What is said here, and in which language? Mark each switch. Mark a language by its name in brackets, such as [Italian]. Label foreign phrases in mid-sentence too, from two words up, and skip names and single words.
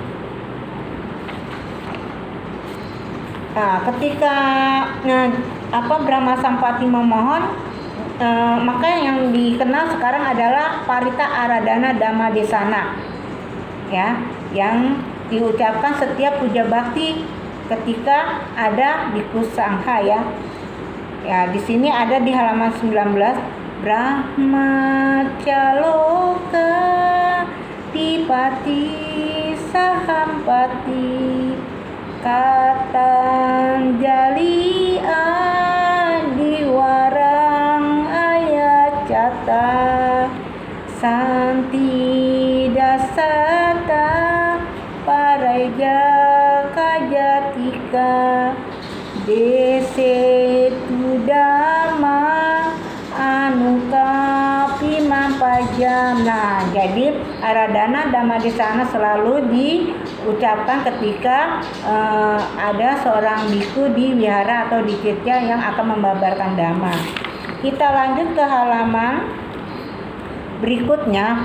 [Indonesian] Nah, ketika Brahma Sampati memohon, maka yang dikenal sekarang adalah Parita Aradhana Dhamma Desana ya, yang diucapkan setiap puja bakti ketika ada bhikkhu sangha ya. Ya, di sini ada di halaman 19, [Pali] Brahmacaloka Tipati Sahampati Katanjali Adiwarang Ayacata Santi Dasata Pareja Kajatika Desetu Dhamma Anukapi Mampajam. [Indonesian] Nah, jadi Aradhana Dhamma Desana selalu diucapkan ketika ada seorang bhikkhu di wihara atau di tirta yang akan membabarkan dhamma. Kita lanjut ke halaman berikutnya.